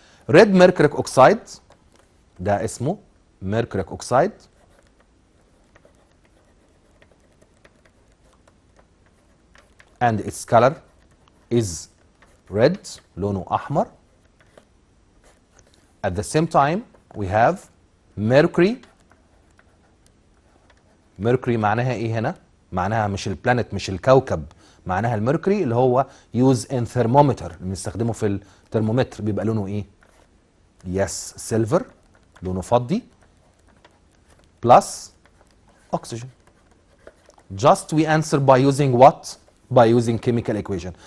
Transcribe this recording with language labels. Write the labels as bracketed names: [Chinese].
[English] red mercuric oxide ده اسمه mercuric oxide and its color is red [Arabic] لونه أحمر. [English] At the same time we have mercury. [Arabic] mercury معناها ايه هنا؟ معناها مش البلانت مش الكوكب، معناها الميركوري اللي هو [English] use in thermometer [Arabic] اللي بنستخدمه في الترمومتر بيبقى لونه ايه؟ [English] yes silver [Arabic] لونه فضي plus oxygen. [English] Just we answer by using what? By using chemical equation.